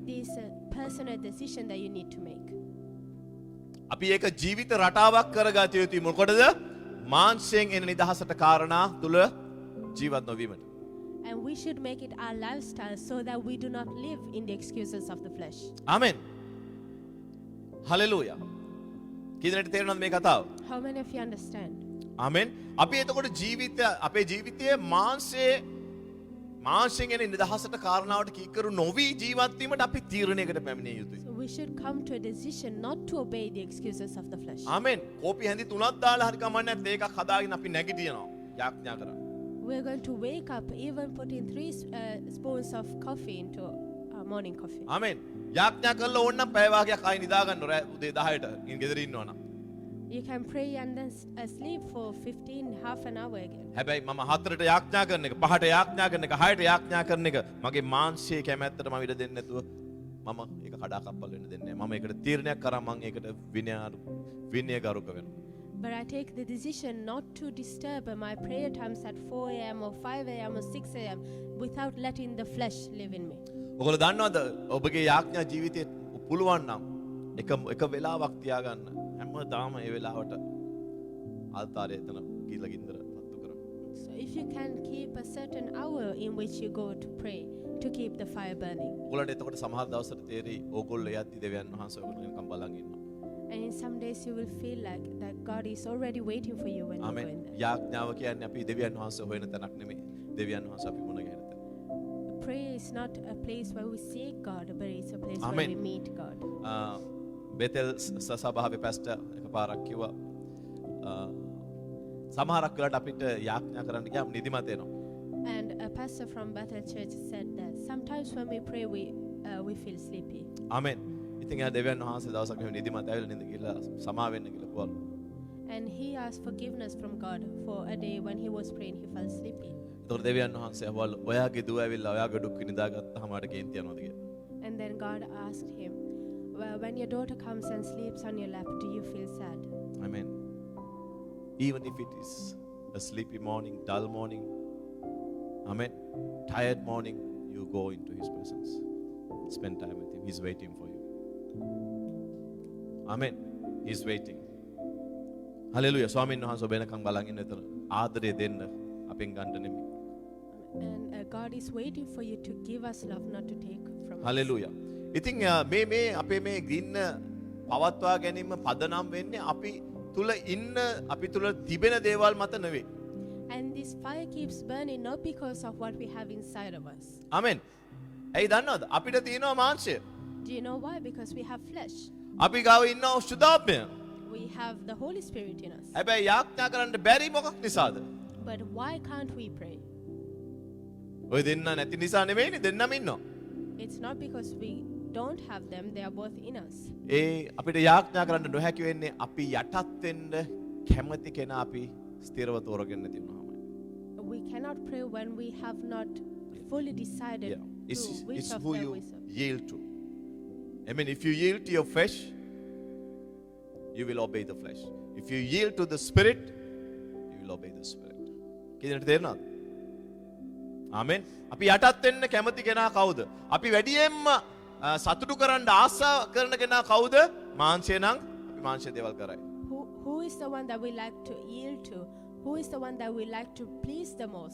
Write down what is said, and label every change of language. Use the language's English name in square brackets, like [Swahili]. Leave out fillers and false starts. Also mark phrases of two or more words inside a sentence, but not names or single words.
[English] This is a personal decision that you need to make. [Sinhala] අපි ඒක ජීවිත රටාවක් කරගත යුතුයි. මොකටද? මාංශයෙන් එන නිදහසට කාරණා තුල ජීවත් නොවීමට. [English] And we should make it our lifestyle so that we do not live in the excuses of the flesh. Amen. Hallelujah. [Sinhala] කීදෙනෙක්ට තේරෙනවද මේ කතාව? [English] How many of you understand? Amen. [Sinhala] අපි එතකොට අපේ ජීවිතයේ මාංශයෙන් එන නිදහසට කාරණාවට කීකරු නොවි ජීවත් වීමට අපි තීරණයකට පැමිණිය යුතුයි. [English] So we should come to a decision not to obey the excuses of the flesh. Amen. [Sinhala] කෝපි හැඳි තුනක් දාලා හරි කමන්නේ නැත්නම් ඒකක් හදාගෙන අපි නැගිටිනවා. යාඥා කරා. [English] We're going to wake up, even putting 3 spoons of coffee into our morning coffee. Amen. [Sinhala] යාඥා කරලා ඕනනම් පැය වාගයක් ආයි නිදා ගන්න උදේ 10ට ඉන් ගෙදර ඉන්නවනම්. [English] You can pray and then sleep for 15, half an hour again. [Sinhala] හැබැයි මම 4ට යාඥා කරන එක, 5ට යාඥා කරන එක, 6ට යාඥා කරන එක මගේ මාංශයේ කැමැත්තට මම ඉඩ දෙන්නේ නැතුව මම ඒක කඩාකප්පල් වෙන්න දෙන්නේ නැහැ. මම ඒකට තීරණයක් කරා මම ඒකට විනයගරුක වෙනවා. [English] But I take the decision not to disturb my prayer times at 4 a.m. or 5 a.m. or 6 a.m. without letting the flesh live in me. [Sinhala] ඔයගොල්ලෝ දන්නවද ඔබගේ යාඥා ජීවිතේ පුළුවන් නම් එක වෙලාවක් තියාගන්න හැමදාම ඒ වෙලාවට ආල්තාරය එතන ගිහලා ගින්දර පත්තු කරන්න. [English] So if you can keep a certain hour in which you go to pray to keep the fire burning. [Sinhala] ඔයගොල්ලන්ට එතකොට සමහර දවස්වල තේරෙයි ඕගොල්ලෝ යද්දි දෙවියන් වහන්සේ ඔයගොල්ලෝ නිකන් බලන් ඉන්නවා. [English] And in some days you will feel like that God is already waiting for you when you go in there. [Sinhala] යාඥාව කියන්නේ අපි දෙවියන් වහන්සේ හොයන තැනක් නෙමෙයි. දෙවියන් වහන්සේ අපි මුණ ගැහෙන තැන. [English] Prayer is not a place where we seek God, but it's a place Amen. where we meet God. [Sinhala] බෙතෙල් සභාවේ පැස්ටර් එකපාරක් කිව්වා සමහරක් වෙලාවට අපිට යාඥා කරන්න ගියාම නිදිමත එනවා. [English] And a pastor from Bethel Church said that sometimes when we pray we feel sleepy. [Sinhala] ආමෙන්. ඉතින් එයා දෙවියන් වහන්සේ දවසක් මෙහෙම නිදිමත ඇවිල්ලා නින්ද ගිහලා සමා වෙන්න කියලා කිව්වලු. [English] And he asked forgiveness from God for a day when he was praying he felt sleepy. [Sinhala] ඒතකොට දෙවියන් වහන්සේ අහවලු ඔයාගේ දුව ඇවිල්ලා ඔයාගේ දුක් නිදාගත්තාම මට කේන්ති යනවාද කියලා. [English] And then God asked him, well, when your daughter comes and sleeps on your lap, do you feel sad? Amen. Even if it is a sleepy morning, dull morning, amen, tired morning, you go into his presence. Spend time with him. He's waiting for you. Amen. He's waiting. Hallelujah. [Sinhala] ස්වාමීන් වහන්සේ ඔබ එනකන් බලන් ඉන්න විතර ආදරය දෙන්න අපෙන් ගන්න නෙමෙයි. [English] And God is waiting for you to give us love, not to take from us. Hallelujah. [Sinhala] ඉතින් මේ අපේ මේ ගින්න පවත්වා ගැනීම පදනම් වෙන්නේ අපි තුල ඉන්න අපි තුල තිබෙන දේවල් මත නෙවෙයි. [English] And this fire keeps burning not because of what we have inside of us. [Sinhala] ආමෙන්. ඇයි දන්නවද? අපිට තියෙනවා මාංශය. [English] Do you know why? Because we have flesh. [Sinhala] අපි ගාව ඉන්නවා සුදාත්මය. [English] We have the Holy Spirit in us. [Sinhala] හැබැයි යාඥා කරන්න බැරි මොකක් නිසාද? [English] But why can't we pray? [Sinhala] ඔය දෙන්න නැති නිසා නෙවෙයිනේ දෙන්නම ඉන්නවා. [English] It's not because we don't have them, they are both in us. [Sinhala] ඒ අපිට යාඥා කරන්න නොහැකි වෙන්නේ අපි යටත් වෙන්න කැමති කෙනා අපි ස්ථිරව තෝරගෙන නැති වුණාමයි. [English] We cannot pray when we have not fully decided to which It's of who them you we serve. yield to. I mean, if you yield to your flesh, you will obey the flesh. If you yield to the spirit, you will obey the spirit. [Sinhala] කීයකට තේරෙනවද? ආමෙන්. අපි යටත් වෙන්න කැමති කෙනා කවුද? අපි වැඩියෙන්ම සතුටු කරන්න ආසා කරන කෙනා කවුද? මාංශය නම් අපි මාංශය දේවල් කරයි. [English] Who is the one that we like to yield to? Who is the one that we like to please the most?